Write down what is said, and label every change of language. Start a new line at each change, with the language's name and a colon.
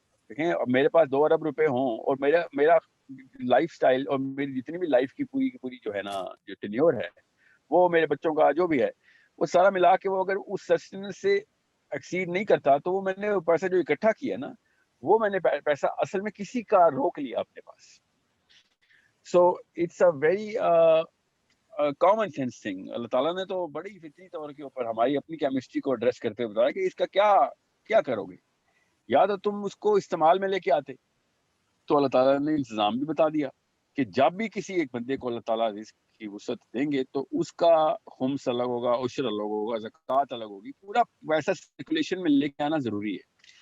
Urdu: دیکھیں میرے پاس 2 ارب روپے ہوں اور میرا لائف سٹائل اور میری جتنی بھی لائف کی پوری جو ہے نا جو ٹینیور ہے وہ میرے بچوں کا جو بھی ہے وہ سارا ملا کے وہ اگر اس سسٹیننس سے ایکسیڈ نہیں کرتا تو وہ میں نے پیسہ جو اکٹھا کیا نا وہ میں نے پیسہ اصل میں کسی کا روک لیا اپنے پاس.
English: So it's a very common sense thing.
Urdu: اللہ تعالیٰ نے تو بڑی فطری طور کے اوپر ہماری اپنی کیمسٹری کو ایڈریس کرتے ہوئے بتایا کہ اس کا کیا کرو گے. یا تو تم اس کو استعمال میں لے کے آتے, تو اللہ تعالیٰ نے انتظام بھی بتا دیا کہ جب بھی کسی ایک بندے کو اللہ تعالیٰ رزق کی وسعت دیں گے تو اس کا خمس الگ ہوگا, عشر الگ ہوگا, زکوٰۃ الگ ہوگی, پورا ویسا سرکولیشن میں لے کے آنا ضروری ہے.